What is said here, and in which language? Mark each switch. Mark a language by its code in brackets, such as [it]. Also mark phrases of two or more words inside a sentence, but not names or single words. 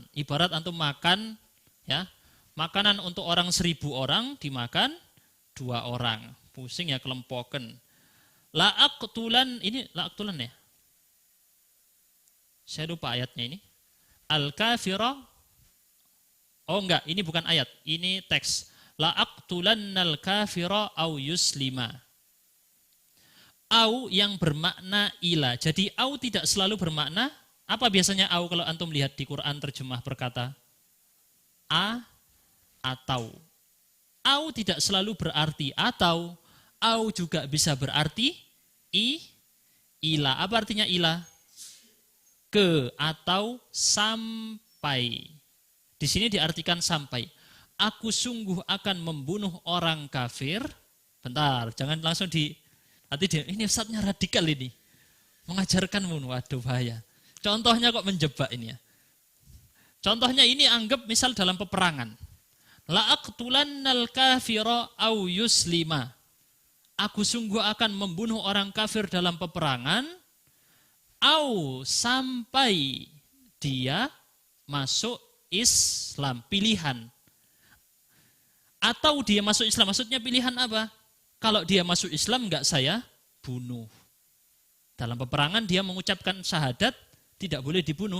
[id] Ibarat antum makan ya, makanan untuk orang 1000 orang dimakan 2 orang. Pusing ya kelempoken. La'aqtulan, ini la'aqtulan ya. Saya lupa ayatnya ini. Al-kafira. Oh enggak, ini bukan ayat, ini teks. [ar] لأقتلن الكافر أو يسلم. [id] Au yang bermakna ila. Jadi au tidak selalu bermakna. Apa biasanya au kalau antum lihat di Quran terjemah berkata? A atau. Au tidak selalu berarti atau. Au juga bisa berarti ila. Apa artinya ila? Ke atau sampai. Di sini diartikan sampai. Aku sungguh akan membunuh orang kafir. Bentar, jangan langsung nanti ini ustadznya radikal ini. Mengajarkan waduh bahaya. Contohnya kok menjebak ini ya. Contohnya ini anggap misal dalam peperangan. [ar] لأقتلن الكافر أو يسلم. [id] Aku sungguh akan membunuh orang kafir dalam peperangan. Au sampai dia masuk Islam. Pilihan. Atau dia masuk Islam. Maksudnya pilihan apa? Kalau dia masuk Islam enggak saya bunuh. Dalam peperangan dia mengucapkan syahadat, tidak boleh dibunuh.